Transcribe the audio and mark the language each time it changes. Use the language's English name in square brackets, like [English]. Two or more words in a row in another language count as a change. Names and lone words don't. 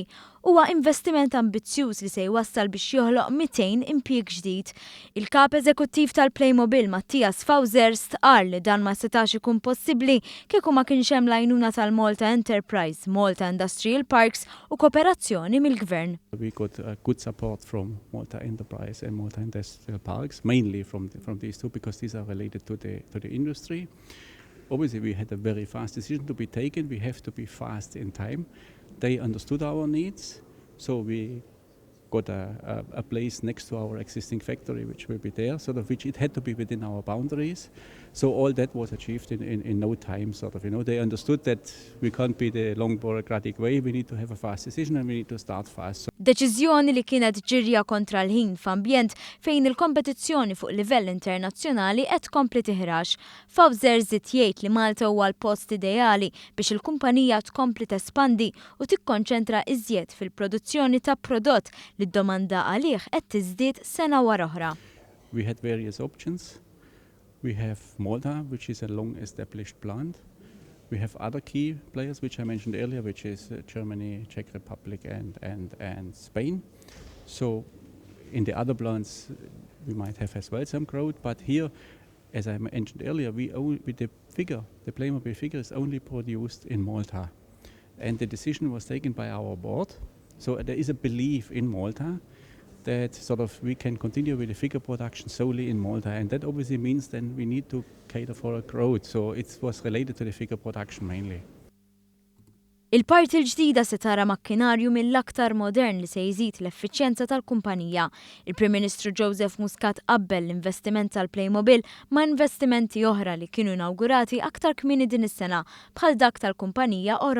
[Maltese] Huwa investiment ambizzjuż li se jwassal biex joħloq 200 impjieg ġdid. Il-kap eżekuttiv tal-Playmobil Mattias Fawzers qal li dan ma setax ikun possibbli kieku ma kienx hemm l-għajnuna tal-Malta Enterprise, Malta Industrial Parks u kooperazzjoni mill-Gvern. [English] We got good support from Malta Enterprise and Malta Industrial Parks, mainly from these two, because these are related to the industry. Obviously, we had a very fast decision to be taken. We have to be fast in time. They understood our needs, so we got a place next to our existing factory, which will be there, sort of which it had to be within our boundaries. So all that was achieved in no time, sort of. They understood that we can't be the long bureaucratic way. We need to have a fast decision and we need to start fast. [Maltese] Deċiżjoni li kienet ġirja kontra l-ħin f'ambjent fejn il-kompetizzjoni fuq livell internazzjonali qed tkompli tiħrax. Fawzers żied jgħid li Malta huwa l-post ideali biex il-kumpanija tkompli tespandi u tikkonċentra iżjed fil-produzzjoni ta' prodott li d-domanda għalih qed tiżdied sena wara oħra. We had various options. We have Malta, which is a long-established plant. We have other key players, which I mentioned earlier, which is Germany, Czech Republic, and Spain. So in the other plants, we might have as well some growth, but here, as I mentioned earlier, the Playmobil figure is only produced in Malta. And the decision was taken by our board. So there is a belief in Malta that sort of we can continue with the figure production solely in Malta, and that obviously means then we need to cater for a growth. So it was related to the figure production mainly. Il-parti l-ġdida se tara makkinarju mill-aktar modern li se jżid l-effiċjenza tal-kumpanija. Il-Prim Ministru Joseph Muscat qabel l-investiment tal-Playmobil ma' investimenti oħra li kienu inawgurati aktar kmieni din is-sena bħal dak tal-kumpanija ewro.